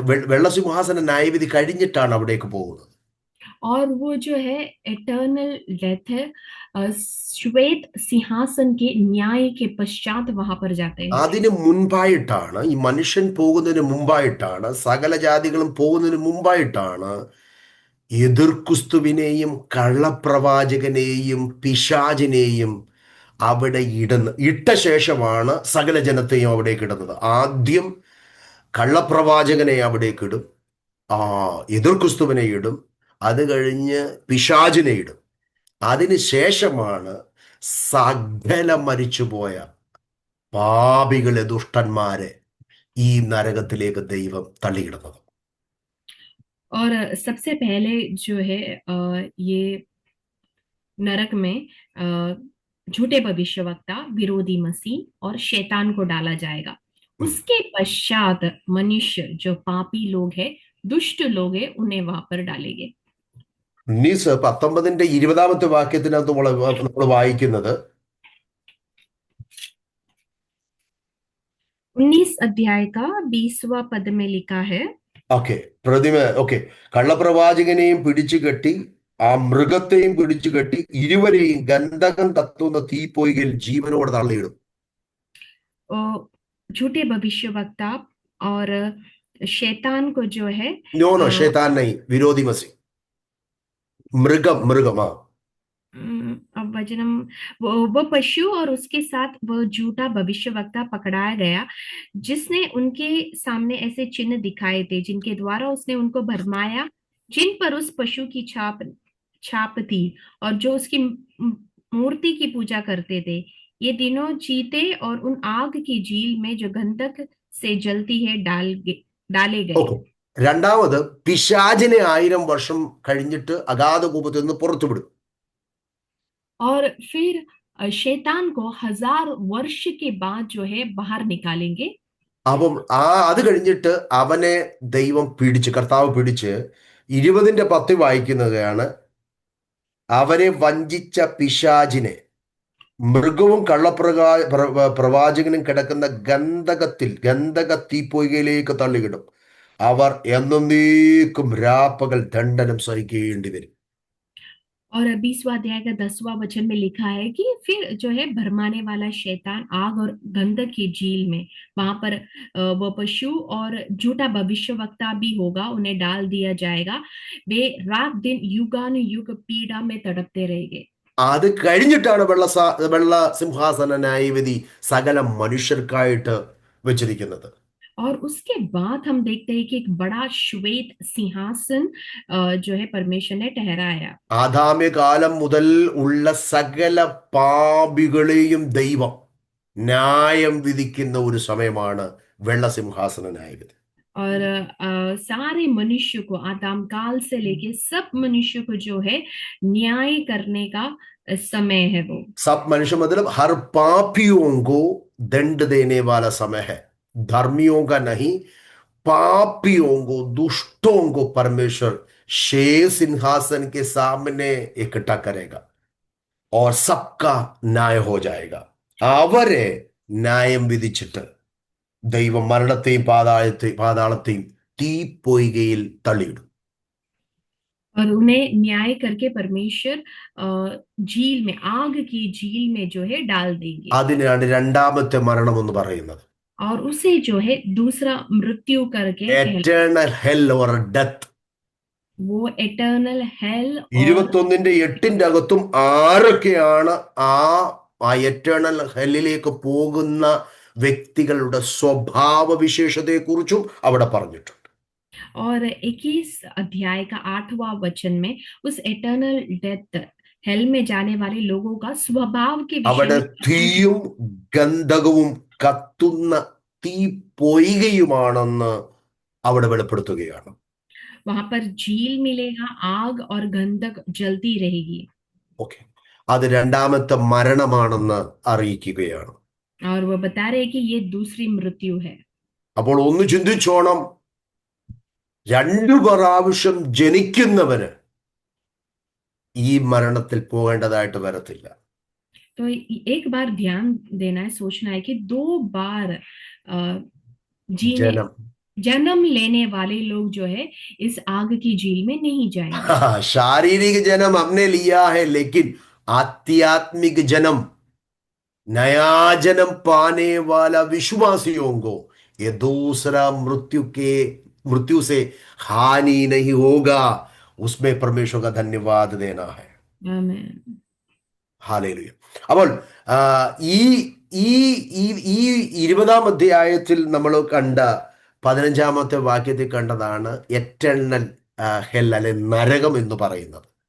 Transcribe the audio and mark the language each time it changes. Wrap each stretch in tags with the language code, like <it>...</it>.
<ml>വെള്ളസിംഹാസന ന്യായവിധി കഴിഞ്ഞിട്ടാണ് അവിടേക്ക് പോകുന്നത്.</ml> <hi>और वो जो है इटर्नल डेथ है, श्वेत सिंहासन के न्याय के पश्चात वहां पर जाते हैं।</hi> <ml>അതിന് മുൻപായിട്ടാണ്, ഈ മനുഷ്യൻ പോകുന്നതിന് മുമ്പായിട്ടാണ്, സകല ജാതികളും പോകുന്നതിന് മുമ്പായിട്ടാണ് എതിർക്രിസ്തുവിനെയും കള്ളപ്രവാചകനെയും പിശാചിനെയും അവിടെ ഇട്ട ശേഷമാണ് സകല ജനത്തെയും അവിടേക്ക് ഇടുന്നത്. ആദ്യം കള്ളപ്രവാചകനെ അവിടേക്ക് ഇടും, എതിർക്രിസ്തുവിനെ ഇടും, അത് കഴിഞ്ഞ് പിശാചിനെ ഇടും. അതിനുശേഷമാണ് സകല മരിച്ചുപോയ പാപികളെ, ദുഷ്ടന്മാരെ ഈ നരകത്തിലേക്ക് ദൈവം തള്ളിയിടുന്നത്.</ml> <hi>और सबसे पहले जो है ये नरक में झूठे भविष्यवक्ता, विरोधी मसीह और शैतान को डाला जाएगा। उसके पश्चात मनुष्य जो पापी लोग हैं, दुष्ट लोग हैं, उन्हें वहां पर डालेंगे।</hi> <ml>19-ന്റെ 20-ാമത്തെ വാക്യത്തിനകത്ത് നമ്മൾ വായിക്കുന്നത്,</ml> <hi>19 अध्याय का 20वां पद में लिखा है,</hi> <ml>ഓക്കെ. പ്രതിമ. ഓക്കെ. കള്ളപ്രവാചകനെയും പിടിച്ചു കെട്ടി ആ മൃഗത്തെയും പിടിച്ചു കെട്ടി ഇരുവരെയും ഗന്ധകം കത്തുന്ന തീപ്പൊയ്കയിൽ ജീവനോടെ തള്ളിയിടും.</ml> <hi>और झूठे भविष्यवक्ता और शैतान को जो है</hi> <en>no no, uh,</en> <hi>ഷैतान नहीं, विरोधी मसीह.</hi> <ml>മൃഗം, മൃഗം. ആ.</ml> <hi>अब वचनम वो पशु और उसके साथ वो झूठा भविष्यवक्ता पकड़ाया गया, जिसने उनके सामने ऐसे चिन्ह दिखाए थे जिनके द्वारा उसने उनको भरमाया, जिन पर उस पशु की छाप छाप थी, और जो उसकी मूर्ति की पूजा करते थे। ये तीनों चीते और उन आग की झील में जो गंधक से जलती है डाले गए।</hi> <ml>ഓക്കെ. രണ്ടാമത്, പിശാചിനെ 1000 വർഷം കഴിഞ്ഞിട്ട് അഗാധകൂപത്തിൽ നിന്ന് പുറത്തുവിടും.</ml> <hi>और फिर शैतान को 1000 वर्ष के बाद जो है बाहर निकालेंगे।</hi> <ml>അപ്പം അത് കഴിഞ്ഞിട്ട് അവനെ ദൈവം പിടിച്ച്, കർത്താവ് പിടിച്ച് 20-10 വായിക്കുന്നതാണ്. അവരെ വഞ്ചിച്ച പിശാചിനെ മൃഗവും പ്രവാചകനും കിടക്കുന്ന ഗന്ധക തീപ്പൊയ്കയിലേക്ക് തള്ളിയിടും. അവർ എന്നേക്കും രാപ്പകൽ ദണ്ഡനം സഹിക്കേണ്ടി वരും.</ml> <hi>और 20वां अध्याय का 10वां वचन में लिखा है कि फिर जो है भरमाने वाला शैतान आग और गंधक की झील में, वहां पर वो पशु और झूठा भविष्यवक्ता भी होगा, उन्हें डाल दिया जाएगा। वे रात दिन युगानुयुग पीड़ा में तड़पते रहेंगे।</hi> <ml>അത് കഴിഞ്ഞിട്ടാണ് വെള്ള സിംഹാസന ന്യായവിധി സകല മനുഷ്യർക്കായിട്ട് വെച്ചിരിക്കുന്നത്.</ml> <hi>और उसके बाद हम देखते हैं कि एक बड़ा श्वेत सिंहासन जो है परमेश्वर ने ठहराया।</hi> <ml>ആദാമ്യ കാലം മുതൽ ഉള്ള സകല പാപികളെയും ദൈവം ന്യായം വിധിക്കുന്ന ഒരു സമയമാണ് വെള്ള സിംഹാസന ന്യായവിധി.</ml> <hi>और सारे मनुष्य को, आदम काल से लेके सब मनुष्य को जो है न्याय करने का समय है वो। सब मनुष्य मतलब हर पापियों को दंड देने वाला समय है, धर्मियों का नहीं, पापियों को, दुष्टों को परमेश्वर शेर सिंहासन के सामने इकट्ठा करेगा और सबका न्याय हो जाएगा.</hi> <ml>അവരെ ന്യായം വിധിച്ചിട്ട് ദൈവം മരണത്തെയും പാതാളത്തെയും തീപ്പൊയ്കയിൽ തള്ളിയിടും.</ml> <hi>और उन्हें न्याय करके परमेश्वर झील में, आग की झील में जो है डाल देंगे।</hi> <ml>അതിനാണ് രണ്ടാമത്തെ മരണം എന്ന് പറയുന്നത്.</ml> <hi>और उसे जो है दूसरा मृत्यु करके</hi> <en>Eternal hell or death.</en> <hi>वो</hi> <en>Eternal hell.</en> <ml>21:8 അകത്തും ആരൊക്കെയാണ് ആ എറ്റേണൽ ഹെല്ലിലേക്ക് പോകുന്ന വ്യക്തികളുടെ സ്വഭാവ വിശേഷതയെക്കുറിച്ചും അവിടെ പറഞ്ഞിട്ടുണ്ട്.</ml> <hi>और 21 अध्याय का 8वां वचन में उस एटर्नल डेथ, हेल में जाने वाले लोगों का स्वभाव के विषय</hi> <ml>അവിടെ</ml> <hi>में</hi> <ml>തീയും ഗന്ധകവും കത്തുന്ന തീ പൊയ്കയുമാണെന്ന് അവിടെ വെളിപ്പെടുത്തുകയാണ്.</ml> <hi>वहां पर झील मिलेगा, आग और गंधक जलती रहेगी।</hi> <ml>ഓക്കെ. അത് രണ്ടാമത്തെ മരണമാണെന്ന് അറിയിക്കുകയാണ്.</ml> <hi>और वो बता रहे कि ये दूसरी मृत्यु है।</hi> <ml>അപ്പോൾ ഒന്ന് ചിന്തിച്ചോണം, 2 പ്രാവശ്യം ജനിക്കുന്നവന് ഈ മരണത്തിൽ പോകേണ്ടതായിട്ട് വരത്തില്ല.</ml> <hi>तो एक बार ध्यान देना है, सोचना है कि 2 बार जीने</hi> <ml>ജനം.</ml> <hi>जन्म लेने वाले लोग जो है इस आग की झील में नहीं जाएंगे। शारीरिक जन्म हमने लिया है, लेकिन आध्यात्मिक जन्म, नया जन्म पाने वाला विश्वासियों को ये दूसरा मृत्यु से हानि नहीं होगा. उसमें परमेश्वर का धन्यवाद देना है. आमीन।</hi> <ml>ഹാലേലുയ. അപ്പോൾ ഈ ഈ ഈ ഈ 20-ാം അധ്യായത്തിൽ നമ്മൾ കണ്ട 15-ാമത്തെ വാക്യത്തിൽ കണ്ടതാണ് എറ്റേണൽ ഹെൽ, അല്ലെ നരകം എന്ന് പറയുന്നത്.</ml>